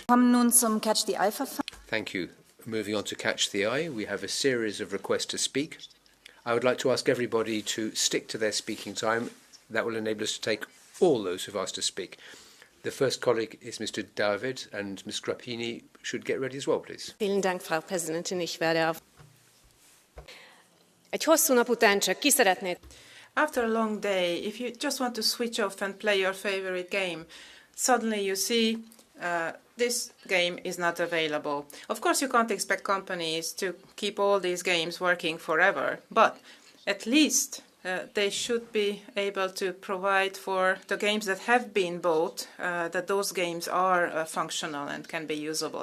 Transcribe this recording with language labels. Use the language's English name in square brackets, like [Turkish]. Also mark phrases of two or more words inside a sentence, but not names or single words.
[English] Thank you. Moving on to Catch the Eye, we have a series of requests to speak. I would like to ask everybody to stick to their speaking time. That will enable us to take all those who've asked to speak. The first colleague is Mr. David, and Ms. Grappini should get ready as well, please. [German] Vielen Dank, Frau Präsidentin. Ich werde auf. [Hungarian] Egy hosszú nap után csak ki szeretnéd? [English] After a long day, if you just want to switch off and play your favorite game, suddenly you see this game is not available. Of course, you can't expect companies to keep all these games working forever, but at least they should be able to provide for the games that have been bought, that those games are functional and can be usable.